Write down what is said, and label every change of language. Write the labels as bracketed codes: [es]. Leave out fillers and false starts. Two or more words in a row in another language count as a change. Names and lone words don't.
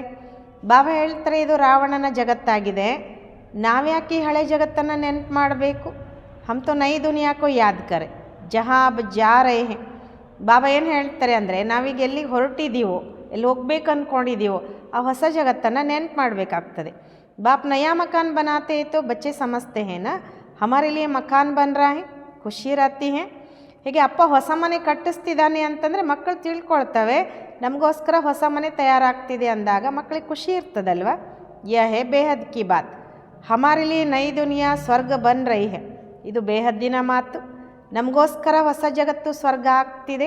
[kn] ಬಾಬಾ ಹೇಳ್ತಾರೆ ಇದು ರಾವಣನ ಜಗತ್ತಾಗಿದೆ, ನಾವ್ಯಾಕೆ ಈ ಹಳೆ ಜಗತ್ತನ್ನು ನೆನಪು ಮಾಡಬೇಕು. [hi] हम तो नई दुनिया को याद करें जहाँ अब जा रहे हैं. [kn] ಬಾಬಾ ಏನು ಹೇಳ್ತಾರೆ ಅಂದರೆ ನಾವೀಗ ಎಲ್ಲಿಗೆ ಹೊರಟಿದ್ದೀವೋ, ಎಲ್ಲಿ ಹೋಗ್ಬೇಕು ಅಂದ್ಕೊಂಡಿದ್ದೀವೋ ಆ ಹೊಸ ಜಗತ್ತನ್ನು ನೆನಪು ಮಾಡಬೇಕಾಗ್ತದೆ. [hi] बाप नया मकान बनाते हैं तो बच्चे समझते हैं ना हमारे लिए मकान बन रहा है, ಖುಷಿ रहती है. [kn] ಹೀಗೆ ಅಪ್ಪ ಹೊಸ ಮನೆ ಕಟ್ಟಿಸ್ತಿದ್ದಾನೆ ಅಂತಂದರೆ ಮಕ್ಕಳು ತಿಳ್ಕೊಳ್ತವೆ ನಮಗೋಸ್ಕರ ಹೊಸ ಮನೆ ತಯಾರಾಗ್ತಿದೆ ಅಂದಾಗ ಮಕ್ಕಳಿಗೆ ಖುಷಿ ಇರ್ತದಲ್ವ. [hi] यह है बेहद की बात, हमारे लिए नई दुनिया स्वर्ग बन रही है. [kn] ಇದು ಬೇಹದ್ದಿನ ಮಾತು, ನಮಗೋಸ್ಕರ ಹೊಸ ಜಗತ್ತು ಸ್ವರ್ಗ ಆಗ್ತಿದೆ.